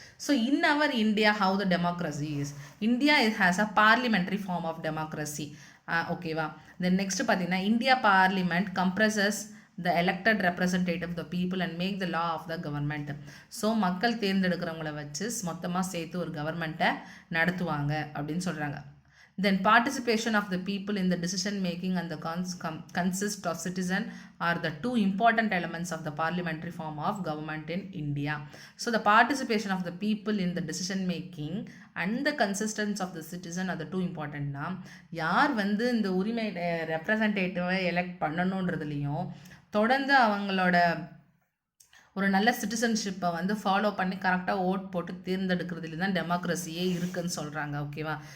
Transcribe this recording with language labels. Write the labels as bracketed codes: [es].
[en] So in our India how the democracy is, India is has a parliamentary form of democracy. ஓகேவா? Then next பார்த்தீங்கன்னா, India parliament comprises the elected representative the people and make the law of the government. [ta] So மக்கள் தேர்ந்தெடுக்கிறவங்கள வச்சு மொத்தமாக சேர்த்து ஒரு கவர்மெண்ட்டை நடத்துவாங்க அப்படின்னு சொல்கிறாங்க. [en] Then participation of the people in the decision making and the consist of citizen are the two important elements of the parliamentary form of government in India. So the participation of the people in the decision making and the consistence of the citizen are the two important. [ta] யார் இந்த உரிமை ரெப்ரசன்டேட்டிவை elect பண்ணணுன்றதுலையும் தொடர்ந்து அவங்களோட ஒரு நல்ல சிட்டிசன்ஷிப்பை follow பண்ணி கரெக்டாக vote போட்டு தேர்ந்தெடுக்கிறதுல தான் டெமோக்ரஸியே இருக்குன்னு சொல்கிறாங்க. ஓகேவா?